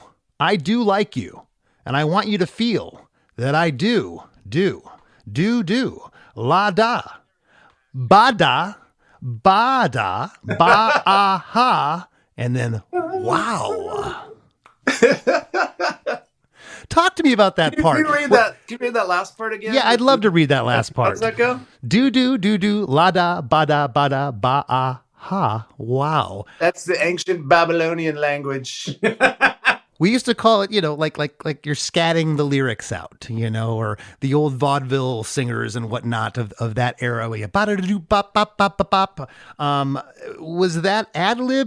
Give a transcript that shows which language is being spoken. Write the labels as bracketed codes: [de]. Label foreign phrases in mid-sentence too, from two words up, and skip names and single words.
[en] I do like you, and I want you to feel that I do. La da, ba da, ba-ah-ha, and then wow. Talk to me about that part. Can you read that last part again? Yeah, I'd love to read that last part. How does that go? Do, la da, ba da, ba-ah. Ha, wow. That's the ancient Babylonian language. We used to call it, like you're scatting the lyrics out, or the old vaudeville singers and whatnot of that era. Was that ad-lib?